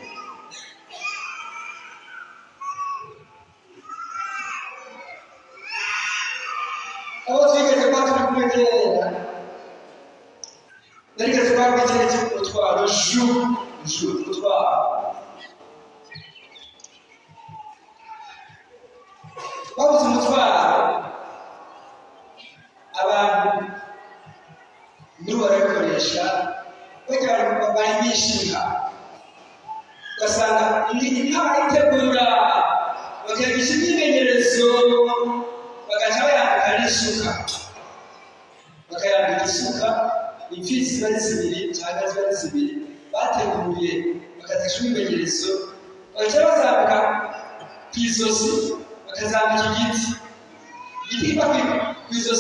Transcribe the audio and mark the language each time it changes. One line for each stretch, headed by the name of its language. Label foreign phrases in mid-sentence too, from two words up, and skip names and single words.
Kinyarwanda: Abo twigeze kuba turi kumwe kera narigeze kubabwira ikintu cy'umutwaro umutwaro babuze umutwaro abantu muri barabikoresha bagira ngo bayimishe inka ugasanga inka bayitegura bakayigisha imyimenyerezo bagaca bayambika n'isuka bakayambika isuka imfizi ziba ari zibiri cyangwa ziba ari zibiri bateguye bakazigisha imyimenyerezo bagaca bazambika ku izosi bakazambika igiti kiba ku izosi